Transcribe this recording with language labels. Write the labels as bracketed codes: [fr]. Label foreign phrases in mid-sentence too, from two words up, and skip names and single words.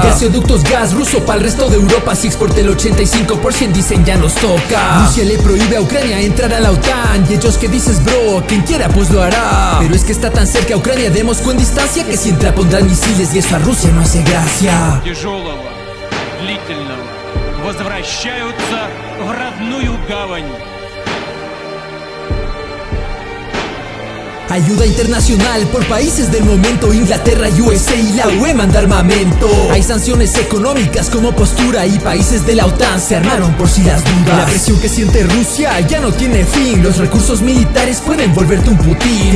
[es] Gasoductos gas ruso para el resto de Europa, si exporta el 85% dicen ya nos toca. Rusia le prohíbe a Ucrania entrar a la OTAN, y ellos que dices bro, momento, quien quiera pues lo hará. Pero es que está tan cerca Ucrania de Moscú en distancia, que si entra pondrán misiles y eso a Rusia no hace gracia. [ru] Тяжелого, длительного возвращаются в родную гавань. [es] Ayuda internacional por países del momento, Inglaterra, USA y la UE manda armamento. Hay sanciones económicas como postura y países de la OTAN se armaron por si las dudas. La presión que siente Rusia ya no tiene fin, los recursos militares pueden volverte un Putin.